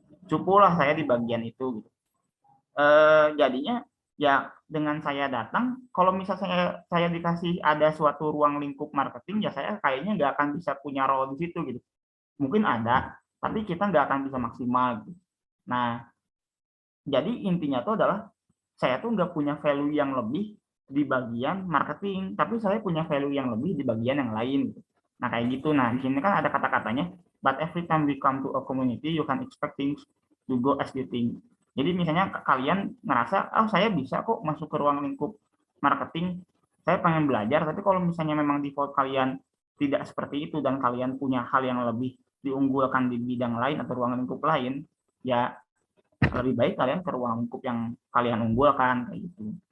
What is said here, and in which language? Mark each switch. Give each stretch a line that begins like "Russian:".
Indonesian: Cukulah saya di bagian itu gitu. Jadinya ya dengan saya datang, kalau misalnya saya dikasih ada suatu ruang lingkup marketing, ya saya kayaknya nggak akan bisa punya role di situ gitu. Mungkin ada, tapi kita nggak akan bisa maksimal gitu. Nah, jadi intinya tuh adalah saya tuh nggak punya value yang lebih di bagian marketing, tapi saya punya value yang lebih di bagian yang lain gitu. Nah, kayak gitu. Nah, di sini kan ada kata-katanya,
English: but every time we come to a community, you can expect things to go as you think.
Indonesian: Jadi misalnya kalian ngerasa, oh saya bisa kok masuk ke ruang lingkup marketing, saya pengen belajar, tapi kalau misalnya memang default kalian tidak seperti itu dan kalian punya hal yang lebih diunggulkan di bidang lain atau ruang lingkup lain, ya lebih baik kalian ke ruang lingkup yang kalian unggulkan kayak gitu.